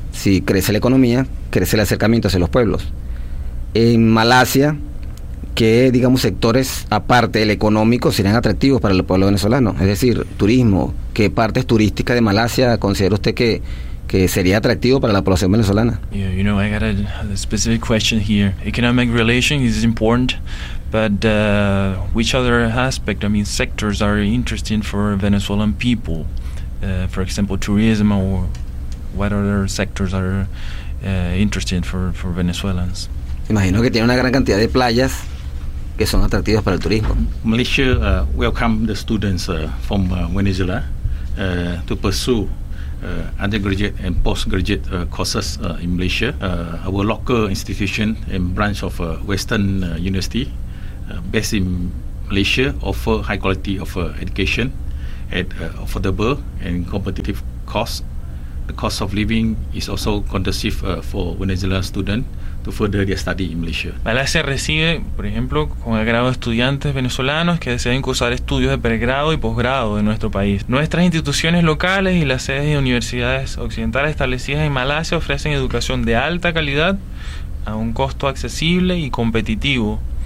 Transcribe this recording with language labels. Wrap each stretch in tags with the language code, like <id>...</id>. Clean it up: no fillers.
<es>Si crece la economía, crece el acercamiento hacia los pueblos. En Malasia, ¿qué, digamos, sectores aparte del económico serían atractivos para el pueblo venezolano? Es decir, turismo. ¿Qué partes turísticas de Malasia considera usted que sería atractivo para la población venezolana?</es> <en>Yeah, you know, I got a specific question here. Economic relations is important, but which other aspect, I mean, sectors are interesting for Venezuelan people? For example, tourism, or what other sectors are interesting for Venezuelans?</en> <es>Imagino que tiene una gran cantidad de playas que son atractivas para el turismo.</es> <en>Malaysia welcome the students from Venezuela to pursue undergraduate and postgraduate courses in Malaysia. Our local institution and branch of Western University based in Malaysia offer high quality of education at affordable and competitive cost. The cost of living is also conducive for Venezuelan students to further their study in Malaysia.</en> <es>Malasia recibe, por ejemplo, con agrado estudiantes venezolanos que desean cursar estudios de pregrado y posgrado en nuestro país. Nuestras instituciones locales y las sedes de universidades occidentales establecidas en Malasia ofrecen educación de alta calidad a un costo accesible y competitivo.</es>